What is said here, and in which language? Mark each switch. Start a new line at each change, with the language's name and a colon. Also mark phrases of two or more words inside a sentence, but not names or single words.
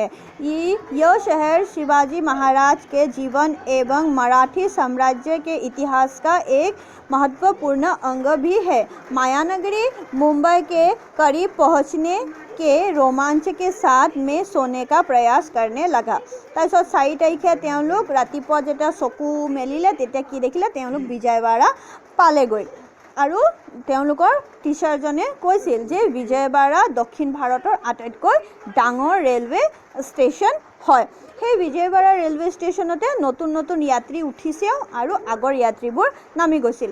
Hindi: यह शहर शिवाजी महाराज के जीवन एवं मराठी साम्राज्य के इतिहास का एक महत्वपूर्ण अंग भी है। मायानगरी मुंबई के करीब पहुंचने के रोमांच के साथ में सोने का प्रयास करने लगा।
Assamese: তাৰপিছত 4 তাৰিখে তেওঁলোক ৰাতিপুৱা যেতিয়া চকু মেলিলে তেতিয়া কি দেখিলে, তেওঁলোক বিজয়ৱাড়া পালেগৈ। আৰু তেওঁলোকৰ টিচাৰজনে কৈছিল যে বিজয়ৱাড়া দক্ষিণ ভাৰতৰ আটাইতকৈ ডাঙৰ ৰেলৱে ষ্টেচন হয়। সেই বিজয়ৱাড়া ৰেলৱে ষ্টেচনতে নতুন নতুন যাত্ৰী উঠিছেও আৰু আগৰ যাত্ৰীবোৰ নামি গৈছিল।